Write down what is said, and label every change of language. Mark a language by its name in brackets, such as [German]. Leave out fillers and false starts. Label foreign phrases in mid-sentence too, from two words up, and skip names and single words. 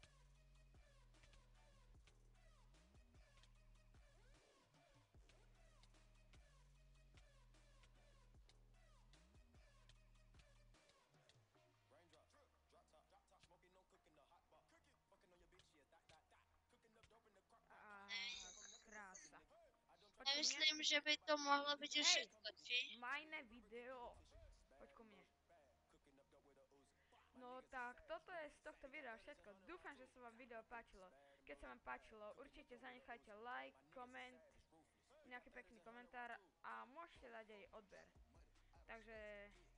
[English] Raindrop, drop top, smoking, no cooking, the hot pot. Fucking on your bitch, yeah, that. Cooking up dope in the crock pot. [Slovak] Krása. Poď ku mne. Nemyslím, že by to mohlo být už Hej. všetko, či? Majné video. Poď ku mne. No tak, toto je z tohto videa všetko. Dúfam, že sa vám video páčilo. Keď sa vám páčilo, určite zanechajte like, koment, nejaký pekný komentár a môžete dať aj odber.